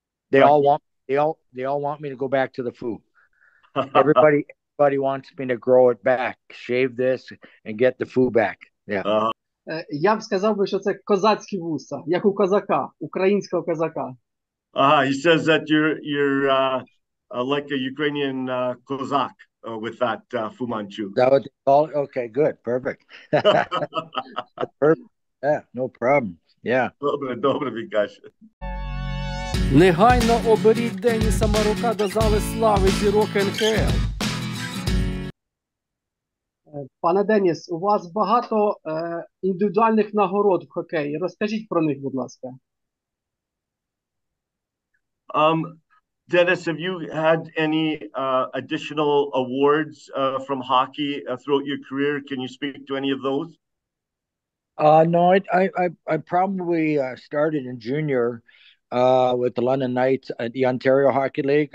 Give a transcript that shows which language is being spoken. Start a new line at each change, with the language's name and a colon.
English: They all want me to go back to the Fu. Everybody wants me to grow it back, shave this, and get the Fu back. Yeah.
Ukrainian: Я б сказав би, що це козацькі вуса, як у козака, українського козака.
English: He says that you're like a Ukrainian Cossack with that Fu Manchu. That what they call it? Okay, good, perfect. That's perfect. Yeah, no problem. Yeah.
Ukrainian: Добре, він каже. Негайно оберіть Денніса Марука до зали слави зірок НХЛ. Пане Деніс, у вас багато індивідуальних нагород в хокеї. Розкажіть про них, будь ласка.
English: Dennis, have you had any additional awards from hockey throughout your career? Can you speak to any of those? No, I probably started in junior with the London Knights at the Ontario Hockey League.